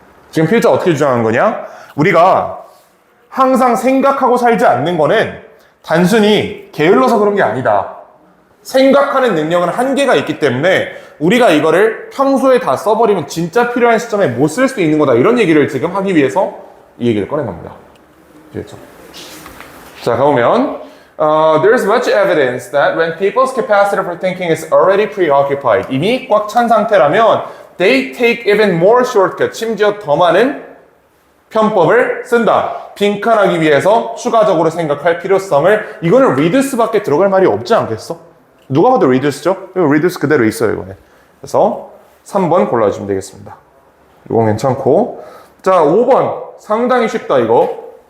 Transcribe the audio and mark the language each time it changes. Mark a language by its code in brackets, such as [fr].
[ko] 지금 필자 어떻게 주장하는 거냐? 우리가 항상 생각하고 살지 않는 거는 단순히 게을러서 그런 게 아니다. 생각하는 능력은 한계가 있기 때문에 우리가 이거를 평소에 다 써버리면 진짜 필요한 시점에 못 쓸 수도 있는 거다. 이런 얘기를 지금 하기 위해서 이 얘기를 꺼낸 겁니다. 됐죠? 자, 가보면 [en] there's much evidence that when people's capacity for thinking is already preoccupied, [ko] 이미 꽉 찬 상태라면 [en] they take even more shortcuts, [ko] 심지어 더 많은 편법을 쓴다. 빈칸하기 위해서 추가적으로 생각할 필요성을. 이거는 reduce밖에 들어갈 말이 없지 않겠어? 누가 봐도 reduce죠? 이거 reduce 그대로 있어요, 이거는. 그래서 3번 골라주시면 되겠습니다. 이건 괜찮고. 자, 5번 상당히 쉽다, 이거.